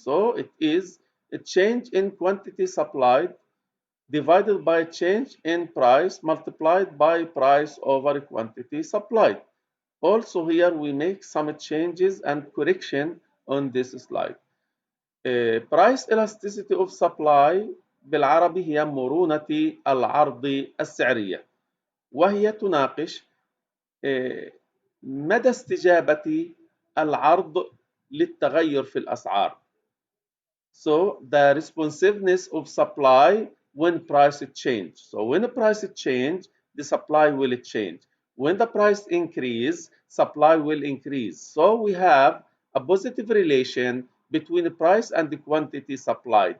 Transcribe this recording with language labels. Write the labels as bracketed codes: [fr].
[en] So it is a change in quantity supplied divided by change in price multiplied by price over quantity supplied. Also here we make some changes and correction on this slide. Price elasticity of supply [ar] بالعربي هي مرونة العرض السعرية، وهي تناقش مدى استجابة العرض للتغير في الأسعار. [en] So the responsiveness of supply when price change. So when the price change, the supply will change. When the price increase, supply will increase. So we have a positive relation between the price and the quantity supplied.